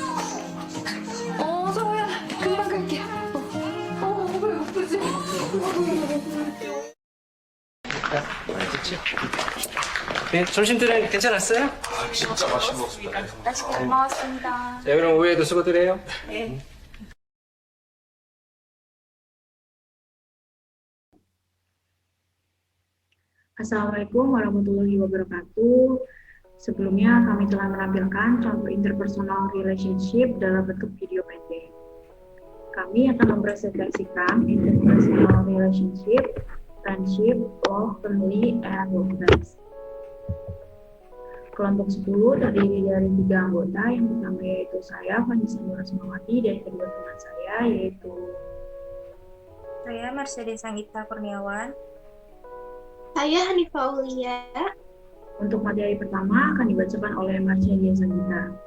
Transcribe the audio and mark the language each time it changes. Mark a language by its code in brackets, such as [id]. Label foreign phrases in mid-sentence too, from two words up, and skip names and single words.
[ko] 성우야, 금방 갈게. 왜 아프지? 알겠지? 네, 점심들은 괜찮았어요? 진짜 맛있는 것 같습니다. 맛있게 잘 먹었습니다. 자, 그럼 오후에도 수고들 해요. 네. [ar] السلام عليكم ورحمة الله وبركاته. [id] Sebelumnya kami telah menampilkan contoh [en] interpersonal relationship [id] dalam bentuk video pendek. Kami akan mempresentasikan [en] interpersonal relationship, friendship, love, family, and workplace. [id] Kelompok 10 terdiri dari 3 anggota, yang pertama yaitu saya, Vanessa Nura Sumawati, dan kedua teman saya yaitu Saya Mercedes Sanggita Kurniawan. Saya Hanifah Aulia. Untuk materi pertama akan dibacakan oleh Mercedes Sanggita.